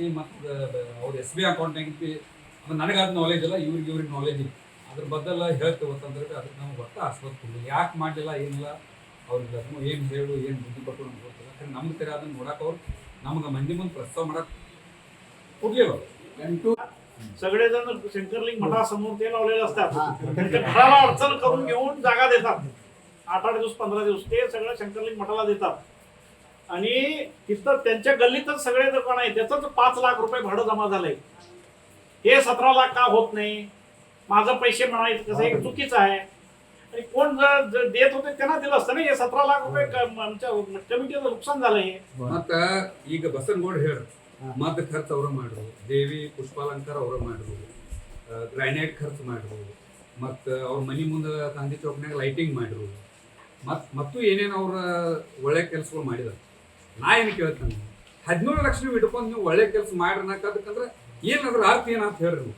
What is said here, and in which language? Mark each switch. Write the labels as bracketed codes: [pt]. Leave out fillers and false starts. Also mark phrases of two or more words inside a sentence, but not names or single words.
[kn] ಮತ್ತು ಅವ್ರ SBI ಅಕೌಂಟ್ ಐತಿ, ಅದು ನನಗೆ ಅದು ನಾಲೆಜ್ ಇಲ್ಲ, ಇವ್ರಿಗೆ ನಾಲೆಜ್ ಇಲ್ಲ. ಅದ್ರ ಬದಲ ಹೇಳ್ತೇವೆ ಅಂತಂದ್ರೆ ಅದಕ್ಕೆ ನಮ್ಗೆ ಒಟ್ಟು ಆಸ್ಪದ ಕೊಡಲಿ. ಯಾಕೆ ಮಾಡಲಿಲ್ಲ ಏನಿಲ್ಲ ಅವ್ರಿಗೆ ಏನು ಹೇಳು ಏನು ಬುದ್ಧಿ ಕೊಟ್ಟು ನಮ್ಗೆ ಗೊತ್ತಿಲ್ಲ. ಯಾಕಂದ್ರೆ ನಮ್ಗೆ ತೆರೆ ಅದನ್ನು ನೋಡಕ್ಕೆ ಅವ್ರು ನಮ್ಗೆ ಮಂದಿ ಮುಂದೆ ಪ್ರಸ್ತಾವ ಮಾಡಕ್ಕೆ ಕೊಡ್ಲಿಲ್ಲ. [mr] सगळेजण शंकरलिंग मठा समोर ते लावलेले असतात. त्यांच्या घराला अडचण करून घेऊन जागा देतात. 8-8 दिवस 15 दिवस ते सगळं शंकरलिंग मठाला देतात. आणि तिथं त्यांच्या गल्लीतच सगळे दुकान आहे, त्याच 5 लाख रुपये भाडं जमा झालंय. हे 17 लाख का होत नाही? माझं पैसे म्हणायचं कसं हे चुकीचं आहे. आणि कोण देत होते त्यांना दिलं असतं ना. हे 17 लाख रुपये आमच्या कमिटीचं नुकसान झालंय. [kn] मग ಈಗ ಬಸನಗೌಡ ಹೇಳ ಮದ್ದು ಖರ್ಚು ಅವ್ರ ಮಾಡ್ರು, ದೇವಿ ಪುಷ್ಪಾಲಂಕಾರ ಅವ್ರ ಮಾಡ್ರು, ಗ್ರಾನೈಟ್ ಖರ್ಚು ಮಾಡ್ರು, ಮತ್ತು ಅವ್ರ ಮನೆ ಮುಂದೆ ಗಾಂಧಿ ಚೌಕ್ನಾಗ ಲೈಟಿಂಗ್ ಮಾಡ್ರು, ಮತ್ತು ಏನೇನು ಅವ್ರ ಒಳ್ಳೆ ಕೆಲಸಗಳು ಮಾಡಿದಾರೆ. ನಾ ಏನು ಕೇಳ್ತಾನೆ, 17 ಲಕ್ಷ ನೀವು ಇಟ್ಕೊಂಡು ನೀವು ಒಳ್ಳೆ ಕೆಲಸ ಮಾಡ್ರನ್ನಕ್ಕದಕ್ಕಂದ್ರೆ ಏನಾದ್ರೂ ಅರ್ಥ ಏನಂತ ಹೇಳ್ರಿ ನೀವು.